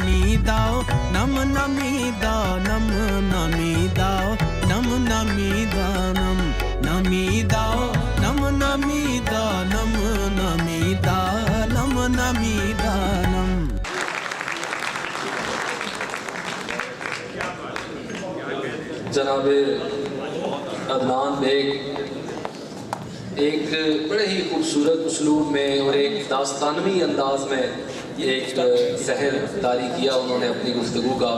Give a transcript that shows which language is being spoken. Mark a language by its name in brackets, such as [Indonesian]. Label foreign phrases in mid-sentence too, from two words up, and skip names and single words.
[Urdu] dao nam nami da nam nami dao nam nami da nam nami dao nam nami da nam nami da nam nami da nam. جناب عدنان بیگ ایک بڑے ہی خوبصورت اسلوب میں اور ایک داستانوی انداز میں ایک سحر طاری کیا انہوں نے اپنی گفتگو کا.